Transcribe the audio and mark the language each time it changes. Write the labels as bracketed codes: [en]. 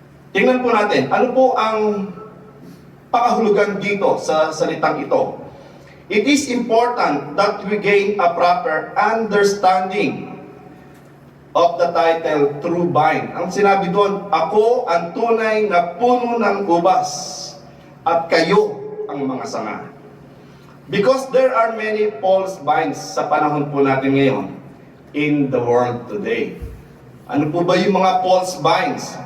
[tl] Tingnan po natin, ano po ang pakahulugan dito sa salitang ito? [en] It is important that we gain a proper understanding of the title True Vine. [tl] Ang sinabi doon, ako ang tunay na puno ng ubas at kayo ang mga sanga. [en] Because there are many false vines [tl] sa panahon po natin ngayon [en] in the world today. [tl] Ano po ba yung mga false vines?